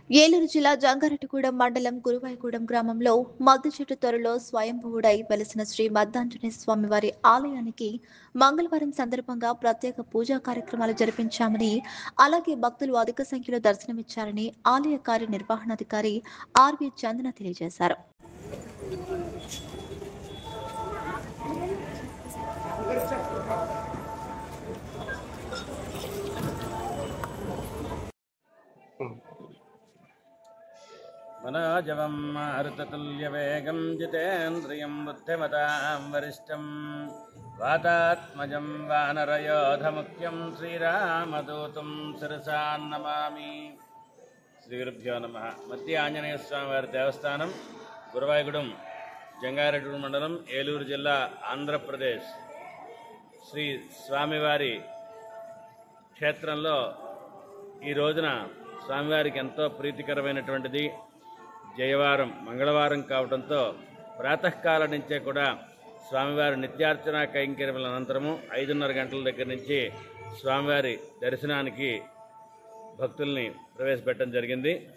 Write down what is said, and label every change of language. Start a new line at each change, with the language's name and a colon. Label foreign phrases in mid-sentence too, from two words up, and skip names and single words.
Telugu: ఏలూరు జిల్లా జంగారెడ్డిగూడెం మండలం గురువాయిగూడెం గ్రామంలో మద్ది చెట్టు త్వరలో స్వయంభువుడై వెలిసిన శ్రీ మద్దాంజనేయ స్వామివారి ఆలయానికి మంగళవారం సందర్భంగా ప్రత్యేక పూజా కార్యక్రమాలు జరిపించామని, అలాగే భక్తులు అధిక సంఖ్యలో దర్శనమిచ్చారని ఆలయ కార్యనిర్వహణాధికారి ఆర్వి చందన తెలియజేశారు.
Sanskrit: मनोजवं मारुततुल्यवेगं जितेन्द्रियं बुद्धिमतां वरिष्ठं वातात्मजं वानरयोधमुख्यं श्रीरामदूतं शिरसा नमामि। श्रीगुरुभ्यो नमः।
Telugu: మద్ది ఆంజనేయ స్వామి వారి దేవస్థానం గురువాయిగూడెం జంగారెడ్డి మండలం ఏలూరు జిల్లా ఆంధ్రప్రదేశ్ శ్రీ స్వామివారి క్షేత్రంలో ఈ రోజున స్వామివారికి ఎంతో ప్రీతికరమైనటువంటిది జయవారం మంగళవారం కావడంతో ప్రాతకాలం నుంచే కూడా స్వామివారి నిత్యార్చన కైంకర్యముల అనంతరము 5:30 గంటల దగ్గర నుంచి స్వామివారి దర్శనానికి భక్తుల్ని ప్రవేశపెట్టడం జరిగింది.